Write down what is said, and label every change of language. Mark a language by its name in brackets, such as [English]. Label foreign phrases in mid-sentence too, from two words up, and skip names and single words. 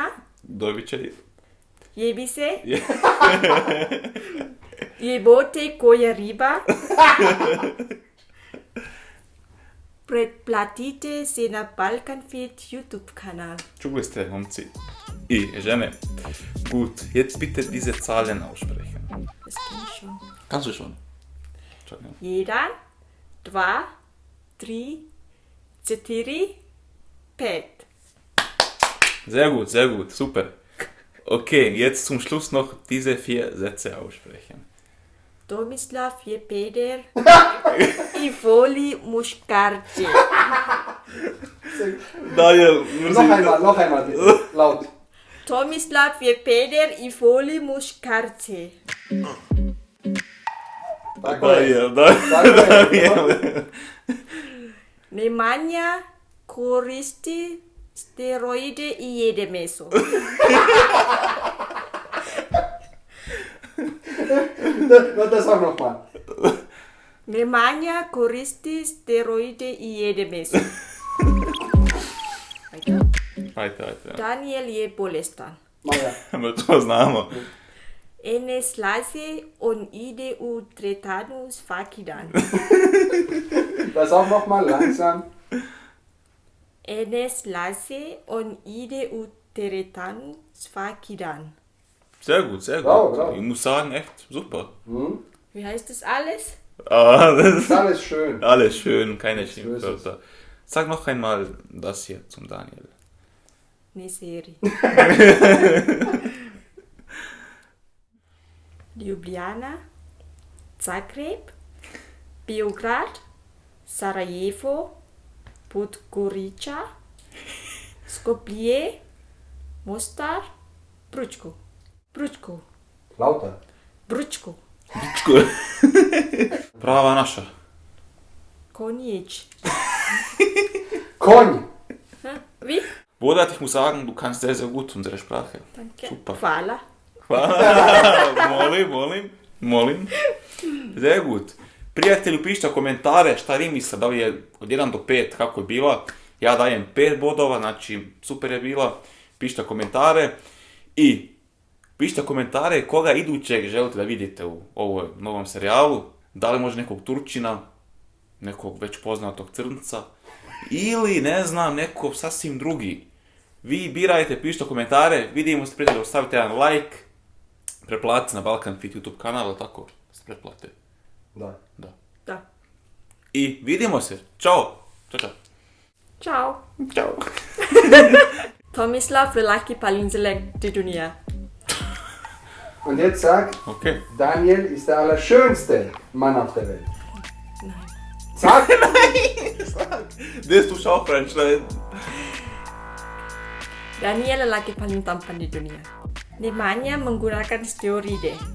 [Croatian] Dobit će. jebi se, jebote koja riba, pretplatite se na Balkanfit YouTube kanal. Čuli ste, momci i žene. [German] Gut, jetzt bitte diese Zahlen aussprechen. Das kenn ich schon. Kannst du schon? Čakaj. 1, 2, 3, 4, 5. Sehr gut, super. Okay, jetzt zum Schluss noch diese 4 Sätze aussprechen. [Croatian] Tomislav je peder i voli muškarče. Daniel, [German] Noch einmal bitte. Laut. [Croatian] Tomislav je peder i voli muškarče. Tako je. Daniel. Nemanja koristi steroide i jede meso. [German] Das auch nochmal. [Croatian] Nemanja koristi steroide i jede meso. Ajde. Daniel je bolestan. Maja. Ma to znamo. Enes lasse on ide u tretanu svaki dan. [German] Das auch nochmal langsam. [Croatian] Enes lasse on ide u tretanu svaki dan. [German] Sehr gut. Bravo. Ich muss sagen, echt super. Wie heißt das alles? Das Ist alles schön. alles schön, keine So ist Schimpfwörter. Sag noch einmal das hier zum Daniel. [Croatian] Ne seri. Ljubljana, Zagreb, Beograd, Sarajevo, Podgorica, Skopje, Mostar, Bručko. [German] Lauter. [Croatian] Bručko. Prava naša. Konjic. Konj. [German] Wie? Bodat, ich muss sagen, du kannst sehr, sehr gut unsere Sprache. Danke. Super. [Croatian] Hvala. Molim. Sehr gut. Prijatelju, pišite komentare šta vi mislite, da li je od 1 do 5 kako je bila. Ja dajem 5 bodova, znači super je bila. Pišite komentare i pišite komentare koga idućeg želite da vidite u ovom novom serijalu. Da li može nekog Turčina, nekog već poznatog crnca ili ne znam, nekog sasvim drugi. Vi birajte, pišite komentare, vidimo se prijatelju, stavite jedan like, preplatite na Balkan Fit YouTube kanal, tako se pretplate. Da. Da. I vidimo se. Ćao. Ciao. Ćao. [Indonesian] Tomislav lelaki paling jelek di dunia. [German] Und jetzt sag, Okay. Daniel ist der allerschönste Mann auf der Welt. Nein. Sag! [Croatian] Gdje si slušao French? [Indonesian] Daniel lelaki paling tampan di dunia. Namanya menggunakan steroide.